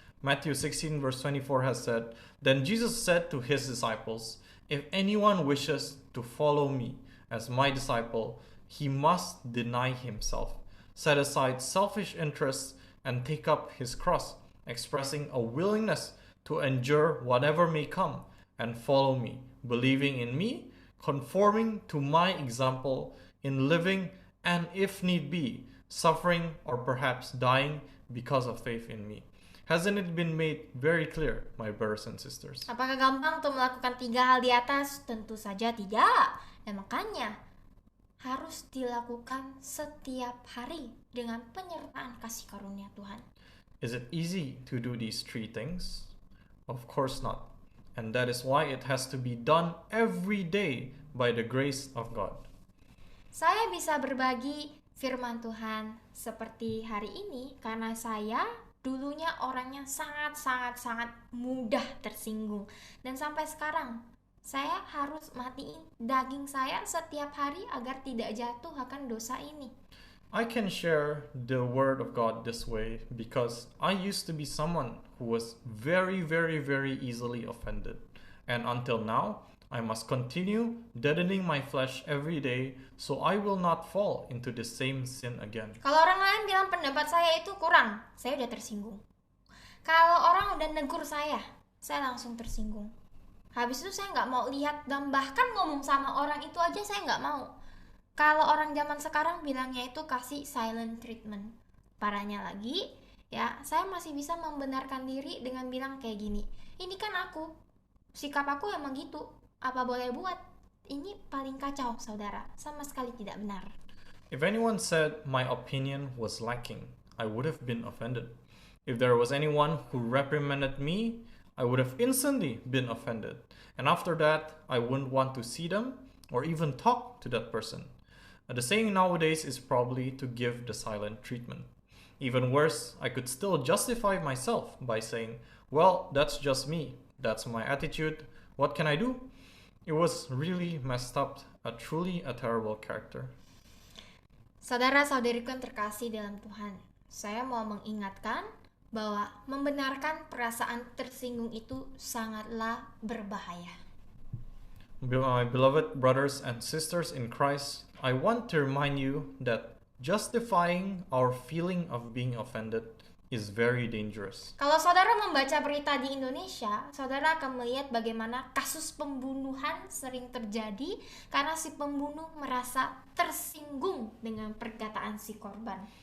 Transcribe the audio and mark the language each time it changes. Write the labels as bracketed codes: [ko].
[en] Matthew 16 verse 24 has said, "Then Jesus said to his disciples, if anyone wishes to follow me as my disciple, he must deny himself, set aside selfish interests, and take up his cross," expressing a willingness to endure whatever may come and follow me, believing in me, conforming to my example in living, and if need be, suffering or perhaps dying because of faith in me. Hasn't it been made very clear, my brothers and sisters? [id] Apakah gampang untuk melakukan 3 hal di atas? Tentu saja tidak. Dan makanya harus dilakukan setiap hari dengan penyertaan kasih karunia Tuhan. [en] Is it easy to do these 3 things? Of course not. And that is why it has to be done every day by the grace of God. [id] Saya bisa berbagi firman Tuhan seperti hari ini karena saya dulunya orangnya sangat mudah tersinggung. Dan sampai sekarang saya harus matiin daging saya setiap hari agar tidak jatuh akan dosa ini. [en] I can share the word of God this way because I used to be someone who was very easily offended. And until now, I must continue deadening my flesh every day so I will not fall into the same sin again. [id] Kalau orang lain bilang pendapat saya itu kurang, saya udah tersinggung. Kalau orang udah negur saya langsung tersinggung. Habis itu saya nggak mau lihat dan bahkan ngomong sama orang itu aja saya nggak mau. Kalau orang zaman sekarang bilangnya itu kasih silent treatment. Parahnya lagi, ya saya masih bisa membenarkan diri dengan bilang kayak gini. Ini kan aku, sikap aku emang gitu. Apa boleh buat? ini paling kacau, saudara. Sama sekali tidak benar. [en] If anyone said my opinion was lacking, I would have been offended. If there was anyone who reprimanded me, I would have instantly been offended. And after that, I wouldn't want to see them or even talk to that person. The saying nowadays is probably to give the silent treatment. Even worse, I could still justify myself by saying, well, that's just me. That's my attitude. What can I do? It was really messed up, truly a terrible character. [id] Saudara-saudariku yang terkasih dalam Tuhan, saya mau mengingatkan bahwa membenarkan perasaan tersinggung itu sangatlah berbahaya. [en] My beloved brothers and sisters in Christ, I want to remind you that justifying our feeling of being offended is very dangerous. [id] Kalau saudara membaca berita di Indonesia, saudara akan melihat bagaimana kasus pembunuhan sering terjadi karena si pembunuh merasa tersinggung dengan perkataan si korban.